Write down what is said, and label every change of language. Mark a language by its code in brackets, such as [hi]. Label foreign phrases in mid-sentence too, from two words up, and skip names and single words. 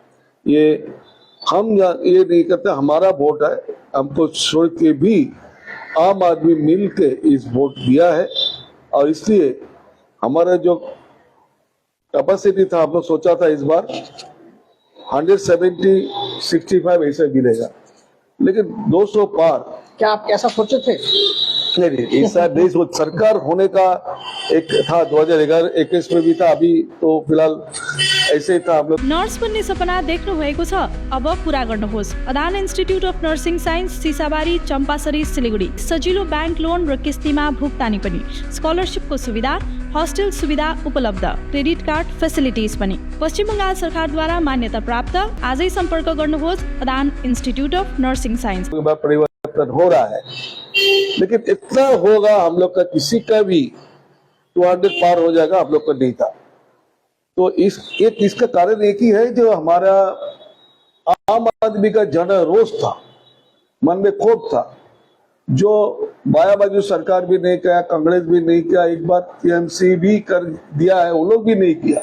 [hi] हम ये नहीं कहते हमारा वोट है, हमको छोड़ के भी आम आदमी मिल के इस वोट दिया है और इसलिए हमारा जो कैपेसिटी था, हम लोग सोचा था इस बार 170-65 ऐसे मिलेगा, लेकिन 200 पार। क्या आप ऐसा सोचे थे? नहीं, ऐसा नहीं सोच। सरकार होने का एक था 2021 में भी था, अभी तो फिलहाल ऐसे ही था। हम लोग [ne] नर्स बन्ने सपना देख्नु भएको छ, अब पूरा गर्नुहोस्। अदान इन्स्टिट्युट अफ नर्सिङ साइन्स, सिसाबारी, चम्पासरी, सिलीगुडी। सजिलो [en] bank loan [ne] र किस्तीमा भुक्तानी पनि, स्कलरशिपको सुविधा, हस्टेल सुविधा उपलब्ध, [en] credit card facilities [ne] पनि। पश्चिम बंगाल सरकारद्वारा मान्यता प्राप्त। आजै सम्पर्क गर्नुहोस् अदान इन्स्टिट्युट अफ नर्सिङ साइन्स। [hi] परिवर्तन हो रहा है, लेकिन इतना होगा हम लोग का किसी का भी 200 पार हो जाएगा, हम लोग का नहीं था। तो इसका कारण एक ही है, जो हमारा आम आदमी का जन रोष था, मन में खोट था, जो बाया बाजू सरकार भी नहीं किया, कांग्रेस भी नहीं किया, एक बार टीएमसी भी कर दिया है, वो लोग भी नहीं किया।